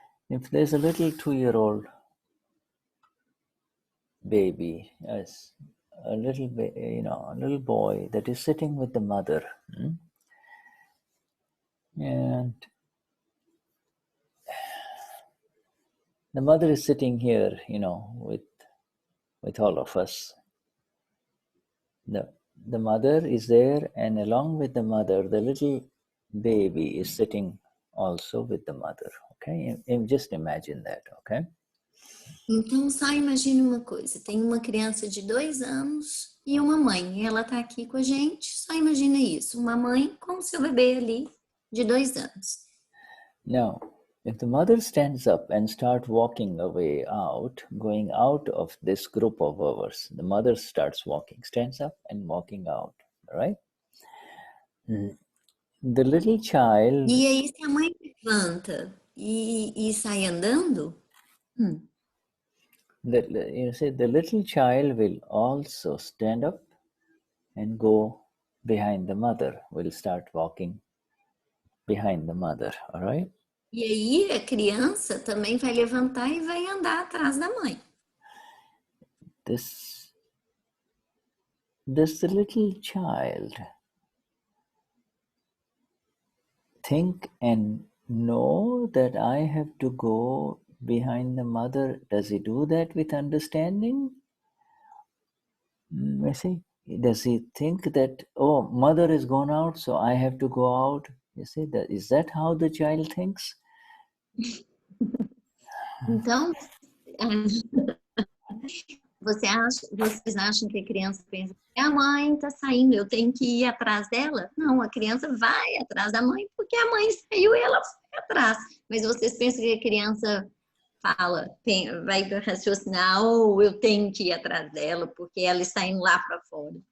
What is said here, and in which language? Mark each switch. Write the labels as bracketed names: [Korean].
[English] if there's a little 2-year-old baby, as a little boy that is sitting with the mother, and the mother is sitting here, you know, with all of us. The mother is there, and along with the mother, the little baby is sitting also with the mother. Okay, just imagine that. Okay. [Portuguese] Então, só imagine uma coisa, tem uma criança de 2 anos e uma mãe, e ela está aqui com a gente, só imagina isso, uma mãe com o seu bebê ali de 2 anos. [English] Now, if the mother stands up and starts walking away out, going out of this group of ours, the mother starts walking, stands up and walking out, right? The little child... [Portuguese] E aí, se a mãe levanta e sai andando... [English] You see, the little child will also stand up and go behind the mother, will start walking behind the mother, all right? [Portuguese] E aí a criança também vai levantar e vai andar atrás da mãe. [English] This the little child think and know that I have to go behind the mother? Does he do that with understanding? You see, does he think that, oh, mother is gone out, so I have to go out? You see, is that how the child thinks? [Portuguese] Então, vocês acham que a criança pensa, a mãe está saindo, eu tenho que ir atrás dela? Não, a criança vai atrás da mãe porque a mãe saiu e ela foi atrás. Mas vocês pensam que a criança fala, vai raciocinar, ou eu tenho que ir atrás dela porque ela está indo lá para fora?